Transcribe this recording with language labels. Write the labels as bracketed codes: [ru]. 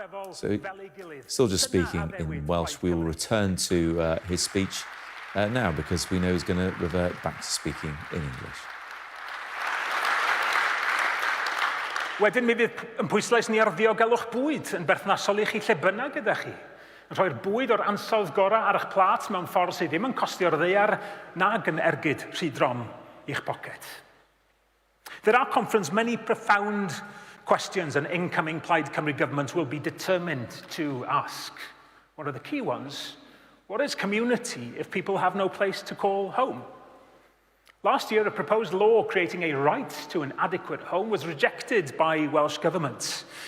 [en] So, still just speaking in Welsh, we will return to his speech now, because we know he's going to revert back to speaking in English. [cy] Wedyn mi fydd yn pwyslais ni ar ddiogelwch bwyd yn berthnasol i chi lle bynnag gyda chi. Yn rhoi'r bwyd o'r ansawdd gorau ar eich plat mewn ffordd sydd ddim yn costio'r ddaear nag yn ergyd rhy drom i'ch poced. [en] There are, conference, many profound questions an incoming Plaid Cymru government will be determined to ask. What are the key ones? What is community if people have no place to call home? Last year, a proposed law creating a right to an adequate home was rejected by Welsh Government.